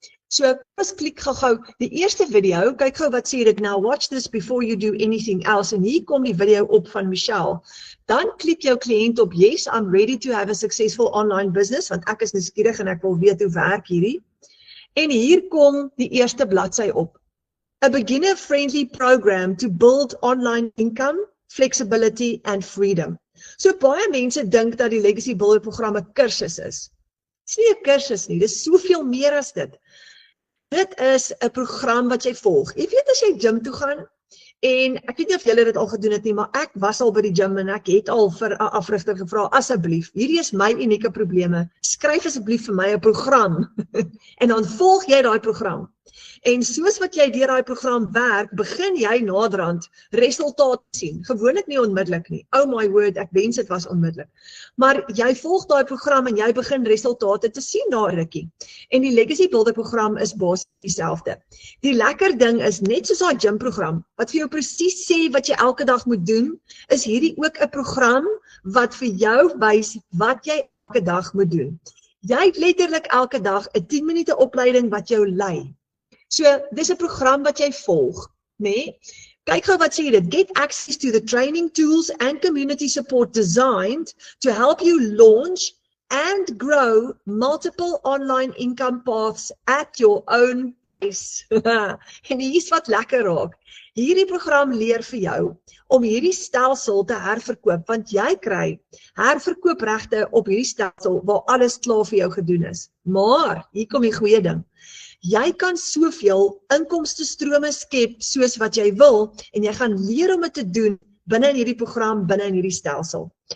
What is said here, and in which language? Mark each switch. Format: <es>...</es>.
<af>So, kom ons klik gou die eerste video, kyk gou wat sê dit nou,</af> <en>watch this before you do anything else,</en> <af>en hier kom die video op van Michelle. Dan klik jou kliënt op,</af> <en>yes, I'm ready to have a successful online business,</en> <af>want ek is nuuskierig en ek wil weet hoe werk hierdie. En hier kom die eerste bladsy op.</af> <en>A beginner-friendly program to build online income, flexibility and freedom.</en> <af>So baie mense dink dat die Legacy Builder program 'n kursus is. Dit is nie 'n kursus nie, dit is soveel meer as dit. Dit is 'n program wat jy volg. Jy weet as jy gym toe gaan, en ek weet nie of julle dit al gedoen het nie, maar ek was al by die gym en ek het al vir 'n afrigter gevra, asseblief, hierdie is my unieke probleme, skryf asseblief vir my 'n program, en dan volg jy daai program. En soos wat jy deur daai program werk, begin jy naderhand resultate sien. Gewoonlik nie onmiddellik nie. Oh my word, ek wens dit was onmiddellik. Maar jy volg daai program en jy begin resultate te sien na 'n rukkie. En die Legacy Builder program is basies dieselfde. Die lekker ding is net soos daai gym program wat vir jou presies sê wat jy elke dag moet doen, is hierdie ook 'n program wat vir jou wys wat jy elke dag moet doen. Jy het letterlik elke dag 'n 10 minute opleiding wat jou lei. So, dis 'n program wat jy volg, né? Kyk gou wat sê dit.</af> <en>Get access to the training tools and community support designed to help you launch and grow multiple online income paths at your own pace.</en> <af>En hier's wat lekker raak. Hierdie program leer vir jou om hierdie stelsel te herverkoop, want jy kry herverkoopregte op hierdie stelsel waar alles klaar vir jou gedoen is. Maar, hier kom die goeie ding. Jy kan soveel inkomstestrome skep soos wat jy wil en jy gaan leer om dit te doen binne in hierdie program, binne in hierdie stelsel.</af>